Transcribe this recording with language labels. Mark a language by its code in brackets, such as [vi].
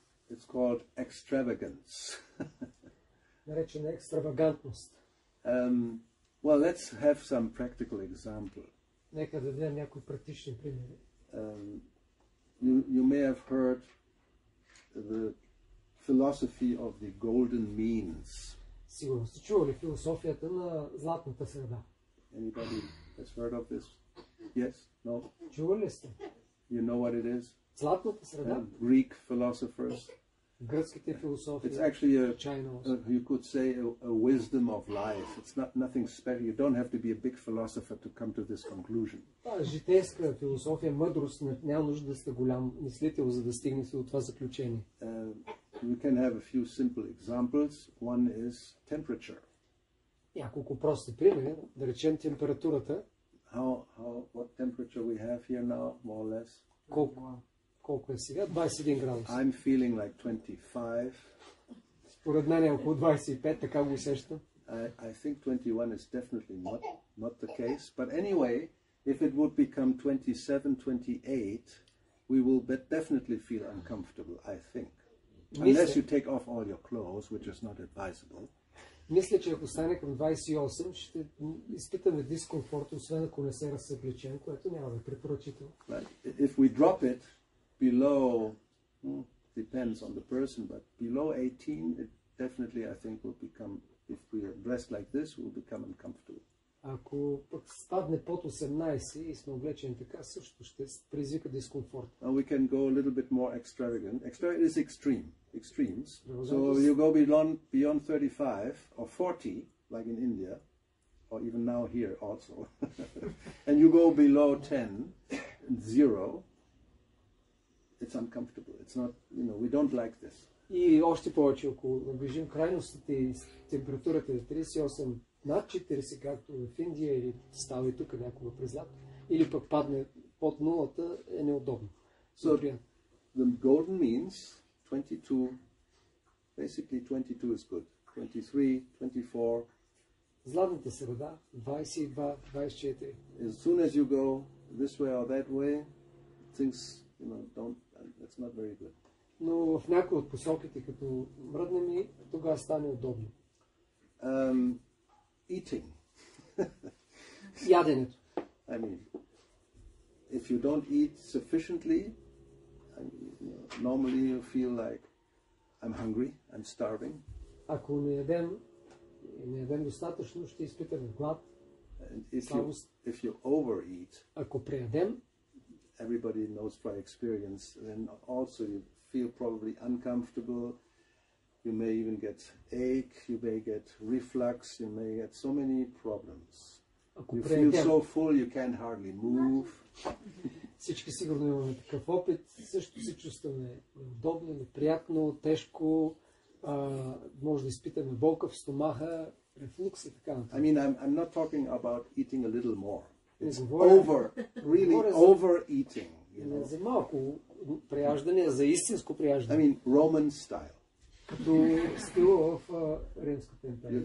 [en] It's called extravagance. [bg] Наречена екстравагантност. [en] Well, let's have some practical example. [bg] Нека да дадем някои практични примери. [en] You may have heard the philosophy of the golden means. [bg] Сигурно сте чували философията на златната среда. [en] Anybody has heard of this? Yes? No? [bg] Чували сте? [en] You know what it is? [bg] Златната среда? [en] Greek philosophers. [bg] Гръцките философии. [en] It's actually you could say a wisdom of life. It's not nothing special. You don't have to be a big philosopher to come to this conclusion. [bg] Житейска философия, мъдрост, няма нужда да сте голям мислител, за да стигнете до това заключение. [en] We can have a few simple examples. One is temperature. [bg] Няколко прости примери, да речем температурата. [en] What temperature we have here now, more or less? [bg] Колко е сега? 21 градуса. [en] I'm feeling like 25. [bg] Според мен е около 25, така го усещам. [en] I think 21 is definitely not the case. But anyway, if it would become 27, 28, we will definitely feel uncomfortable, I think. Unless you take off all your clothes, which is not advisable. [bg] Мисля, че ако стане към 28, ще изпитаме дискомфорт, освен ако не се разсъблечем, което няма да е препоръчително. [en] If we drop it below, depends on the person, but below 18, it definitely, I think, will become, if we are dressed like this, will become uncomfortable. [bg] Ако пък спадне под 18 и сме облечени така, също ще предизвика дискомфорт. [en] And we can go a little bit more extravagant. Extravagant is extremes. So you go beyond 35 or 40, like in India, or even now here also, and you go below 10, 0, it's uncomfortable. It's not, we don't like this. [bg] И още повече, ако наближим крайностите и температурата е 38 над 40, както в Индия или става и тук някога през лято, или пък падне под нулата, е неудобно. [en] So the golden means 22, basically 22 is good. 23, 24. [bg] Златната среда, 22, 24. [en] As soon as you go this way or that way, things, that's not very good. [bg] Но в някои от посоките, като мръднем и тогава стане удобно. [en] Eating. [bg] Яденето. [en] I mean, if you don't eat sufficiently, normally you feel like I'm hungry, I'm starving. [bg] Ако не ядем достатъчно, ще изпитаме глад. [en] And if you overeat, [bg] ако преядем, [en] everybody knows by experience, then also you feel probably uncomfortable. You may even get ache, you may get reflux, you may get so many problems. You feel so full you can't hardly move. [bg] Всички сигурно имаме такъв опит. Също се чувстваме неудобно, неприятно, тежко. Може да изпитаме болка в стомаха, рефлукс и така нататък. [en] I mean, I'm not talking about eating a little more. It's really overeating. [bg] Не за малко преяждане, за истинско преяждане. [en] I mean, Roman style. [bg] Като стила в Римската империя.